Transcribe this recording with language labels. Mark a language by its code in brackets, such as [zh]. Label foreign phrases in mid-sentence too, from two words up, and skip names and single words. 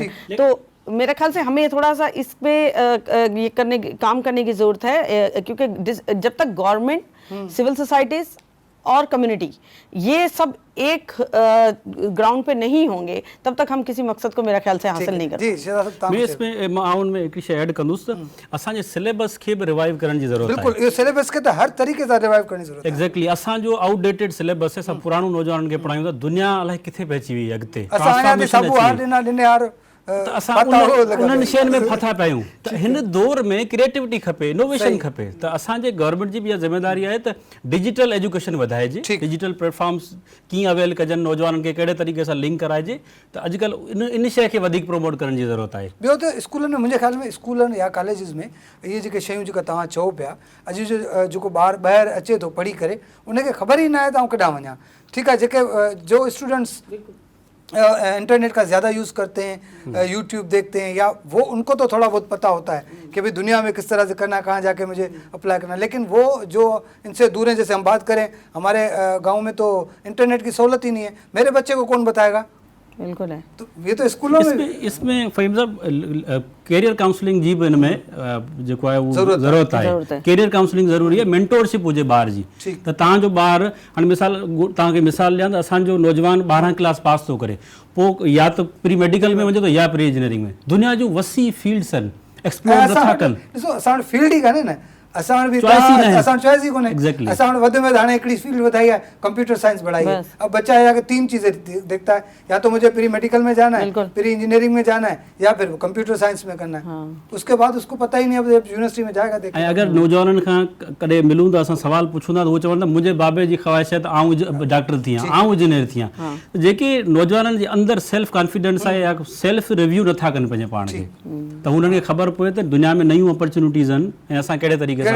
[hi] तो मेरे ख्याल से हमें थोड़ा सा इस पे ये काम करने की जरूरत है, क्योंकि जब तक गवर्नमेंट, [en] civil societies [hi] और कम्युनिटी ये सब एक ग्राउंड पे नहीं होंगे तब तक हम किसी मकसद को मेरा ख्याल से हासिल नहीं कर सकते। [sd] मैं इसमें माउन में एक शइ ऐड कंदुसि त असांजे सिलेबस खे बि रिवाइव करण जी ज़रूरत आहे। बिल्कुल, इहो सिलेबस खे त हर तरीक़े सां रिवाइव करण जी ज़रूरत आहे। एग्जैक्टली, असांजो [en] outdated syllabus [sd] आहे, सब पुराणो नौजवाननि खे पढ़ायूं था, दुनिया अलाए किथे पहुची वई अॻिते, असां हाणे साबू हार ॾिने हार त असां उन्हनि शयुनि में फाथा पियूं। त हिन दौर में क्रिएटिविटी खपे, इनोवेशन खपे। त असांजे गवर्नमेंट जी बि इहा ज़िम्मेदारी आहे त [en] digital education [sd] वधाइजे, [en] digital platforms [sd] कीअं अवेल कजनि, नौजवाननि खे कहिड़े तरीक़े सां लिंक कराइजे। त अॼुकल्ह इन शइ खे वधीक प्रमोट करण जी ज़रूरत आहे। ॿियो त स्कूलनि में, मुंहिंजे ख़्याल में स्कूलनि या कॉलेजिस में इहे जेके शयूं जेका तव्हां चओ पिया, अॼु जो जेको ॿार ॿाहिरि अचे थो पढ़ी करे, उनखे ख़बर ई न आहे त आउं केॾां वञा। ठीकु आहे, जेके जो [hi] स्टूडेंट्स इंटरनेट का ज़्यादा यूज़ करते हैं, यूट्यूब देखते हैं, या वो उनको तो थोड़ा बहुत पता होता है कि भाई दुनिया में किस तरह से करना है, कहाँ जाके मुझे अप्लाई करना है, लेकिन वो जो इनसे दूर हैं, जैसे हम बात करें हमारे गांव में तो इंटरनेट की सहूलत ही नहीं है, मेरे बच्चे को कौन बताएगा? बिल्कुल है। तो ये तो स्कूलों में [sd] इसमें फ़हीम साहब [en] career counselling [sd] जी भी इनमें जेको आहे उहो ज़रूरत आहे। [en] career counselling [sd] ज़रूरी आहे, मेंटोरशिप हुजे ॿार जी। त तव्हांजो ॿार हाणे तव्हांखे मिसाल ॾियां त असांजो नौजवान 12 क्लास पास थो करे, पोइ या त [en] pre medical [sd] में वञे थो या [en] pre engineering [sd] में। दुनिया जूं वसी फील्ड्स आहिनि, एक्सप्लोर नथा कनि। ॾिसो असां वटि फील्ड ई कान्हे न, असां वटि बि Choice ई न आहे। असां चॉइस ई कोन्हे। Exactly. असां वटि वधि में वधि हाणे हिकिड़ी फील्ड वधाई है, [en] computer science [hi] बढ़ाई है। [sd] बस। [hi] अब बच्चा या 3 चीज़ें देखता है, या तो मुझे [en] pre medical [hi] में जाना है, बिल्कुल। [en] pre engineering [hi] में जाना है, या फिर [en] computer science [hi] में करना है। उसके बाद उसको पता ही नहीं, अब यूनिवर्सिटी में जाएगा ऐं देखेगा। [sd] अगरि नौजवाननि खां कॾहिं मिलूं था, असां सवाल पुछूं था, त उहे चवंदा मुंहिंजे बाबे जी ख़्वाहिश आहे त आउं डॉक्टर थियां, आउं इंजीनियर थियां। त जेके नौजवाननि जे अंदरि [en] self confidence [sd] आहे या [en] self review [sd] नथा कनि पंहिंजे पाण खे, त हुननि खे ख़बर पए त दुनिया में नयूं अपॉर्चुनिटीज़ आहिनि ऐं असां कहिड़े तरीक़े सां